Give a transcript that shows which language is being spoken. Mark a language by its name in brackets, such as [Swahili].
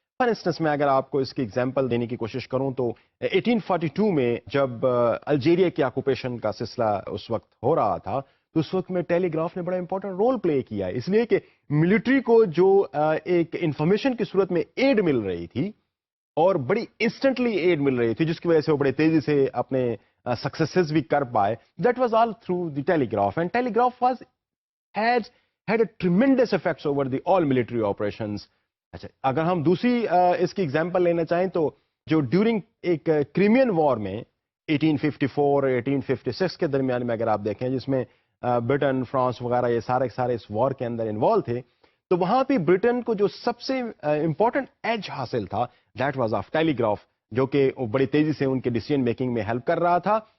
[Urdu] For instance میں اگر آپ کو اس کی ایگزامپل دینے کی کوشش کروں تو 1842 میں جب الجیریا کی آکوپیشن کا سلسلہ اس وقت ہو رہا تھا تو اس وقت میں ٹیلی گراف نے بڑا امپورٹنٹ رول پلے کیا ہے، اس لیے کہ ملٹری کو جو ایک انفارمیشن کی صورت میں ایڈ مل رہی تھی اور بڑی انسٹنٹلی ایڈ مل رہی تھی جس کی وجہ سے وہ بڑے تیزی سے اپنے سکسیسز بھی کر پائے، [English] That was all through the telegraph. And telegraph was had a tremendous effects over the all military operations. [Urdu] اچھا اگر ہم دوسری اس کی ایگزامپل لینا چاہیں تو جو ڈیورنگ ایک کریمین وار میں 1854 1856 کے درمیان میں اگر آپ دیکھیں جس میں برٹن، فرانس وغیرہ یہ سارے اس وار کے اندر انوالو تھے، تو وہاں پہ برٹن کو جو سب سے امپورٹنٹ ایج حاصل تھا [English] that was of telegraph, [Urdu] جو کہ بڑی تیزی سے ان کے ڈیسیژن میکنگ میں ہیلپ کر رہا تھا.